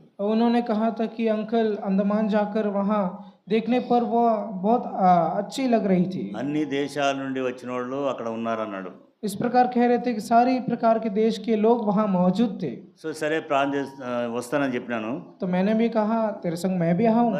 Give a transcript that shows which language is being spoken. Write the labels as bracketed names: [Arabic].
[Hindi] उन्होंने कहा था कि अंकल अंडमान जाकर वहाँ देखने पर वो बहुत अच्छी लग रही थी। [Telugu] అన్ని దేశాల నుండి వచ్చిన వాళ్ళు అక్కడ ఉన్నారన్నాడు. [Hindi] इस प्रकार कह रहे थे कि सारी प्रकार के देश के लोग वहाँ मौजूद थे। [Telugu] సో సరే వస్తానని చెప్పినాను. [Hindi] तो मैंने भी कहा तेरे संग मैं भी आऊँगा।